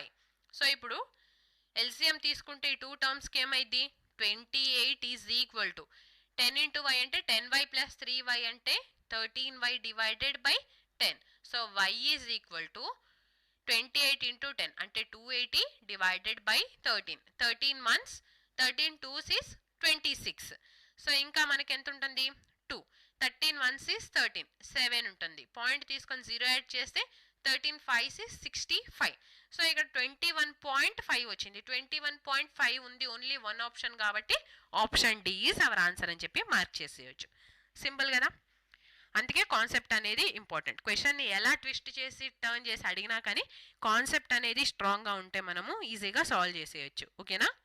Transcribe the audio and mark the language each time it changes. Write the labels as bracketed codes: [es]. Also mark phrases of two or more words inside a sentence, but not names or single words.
[en] so [te] ఇప్పుడు ఎల్సిఎం తీసుకుంటే ఈ [en] two terms-ki [te] ఏమైంది [en] 28 is equal to 10 into y అంటే 10y plus 3y అంటే 13y divided by 10. so y is equal to 28 into 10 అంటే 280 divided by 13. 13 months 13 2s is 26. [te] సో ఇంకా మనకి ఎంత ఉంటుంది 2. [en] 13 1s is 13 [te] 7 ఉంటుంది. పాయింట్ తీసుకొని 0 యాడ్ చేస్తే [en] 13 5s is 65. [te] సో ఇక్కడ 21.5 వచ్చింది. [en] 21.5 ఉంది only one option కాబట్టి option D is our answer [te] అని చెప్పి మార్క్ చేసేయచ్చు. సింపుల్ కదా. అందుకే కాన్సెప్ట్ అనేది ఇంపార్టెంట్. క్వశ్చన్ని ఎలా ట్విస్ట్ చేసి టర్న్ చేసి అడిగినా కానీ కాన్సెప్ట్ అనేది స్ట్రాంగ్గా ఉంటే మనము [en] easy-ga solve [te] చేసేయచ్చు.